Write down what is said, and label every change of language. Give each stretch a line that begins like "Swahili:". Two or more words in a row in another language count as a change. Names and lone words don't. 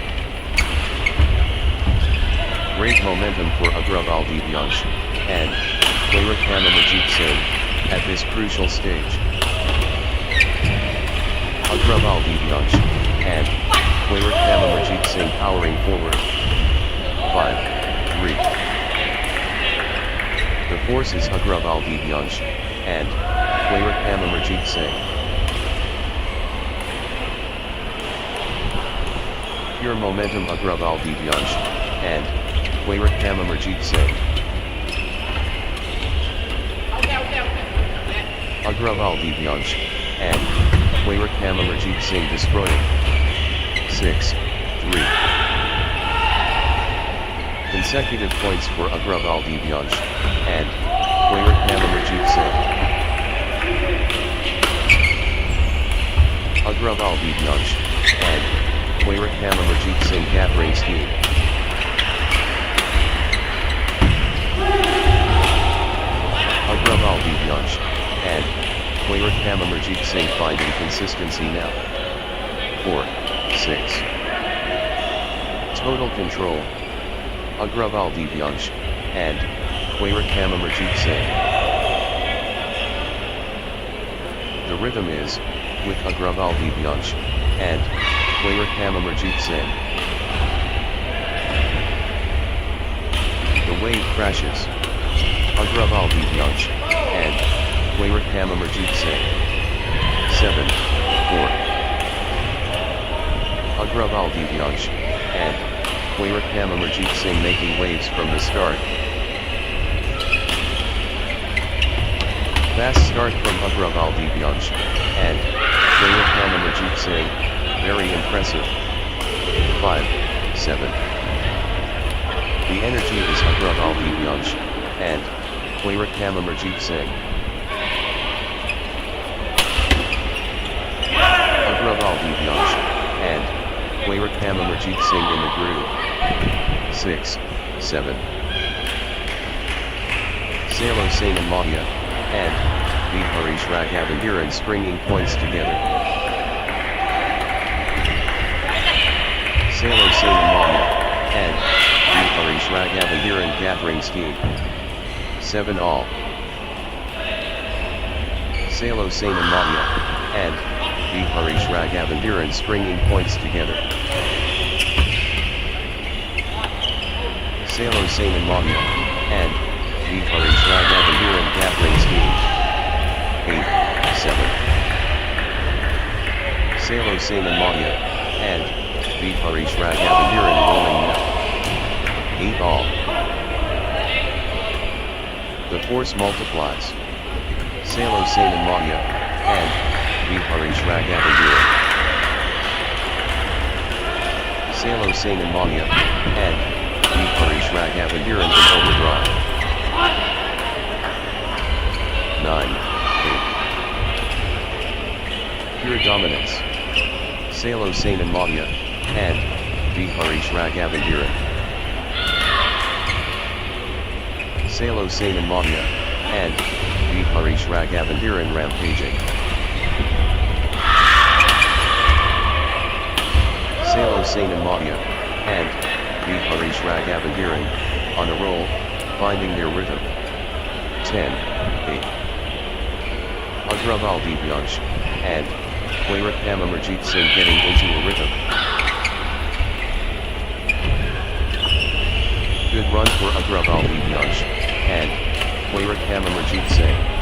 English: Great momentum for Agraval Divyansh and Wairakam Amarjit Singh at this crucial stage. Agraval Divyansh and Wairakam Amarjit Singh powering forward. 5-3. The force is Agraval Divyansh and Wairakam Amarjit Singh. Pure momentum Agraval Divyansh and Wairakam Amarjit Singh. Agraval Divyansh and Wairakam Amarjit Singh destroying. 6-3. Consecutive points for Agraval Divyansh and Wairakam Amarjit Singh. Agraval Divyansh and Wairakam Amarjit Singh gathering steam. Agraval Divyansh and Wairakam Amarjit Singh finding consistency now. 4-6. Total control. Agraval Divyansh and Wairakam Amarjit Singh. The rhythm is with Agraval Divyansh and Wairakam Amarjit Singh. The wave crashes. Agraval Divyansh and Wairakam Amarjit Singh. 7-4. Agraval Divyansh and Wairakam Amarjit Singh making waves from the start. Fast start from Agraval Divyansh and Wairakam Amarjit Singh, very impressive. 5-7. The energy is Agraval Divyansh and Wairakam Amarjit Singh. Agraval Divyansh and Wairakam Amarjit Singh in the groove. 6-7. Salo Sain and Ragavender stringing points together. Salo Sain and Ragavender gathering steam. 7-all. Salo Sain and Ragavender stringing points together. Salo Sain and Ragavender gathering steam. 8-7. Salo Sain and Ragavender rolling now. 8-all. The force multiplies. Salo Sain and Ragavender. Salo Sain and Ragavender in overdrive. 9-8. Pure dominance. Salo Sain and Ragavender. Salo Sain and Ragavender rampaging. Salo Sain and Ragavender on a roll, finding their rhythm. 10-8. Agraval Divyansh and Wairakam Amarjit Singh getting into a rhythm. Good run for Agraval Divyansh and Wairakam Amarjit Singh.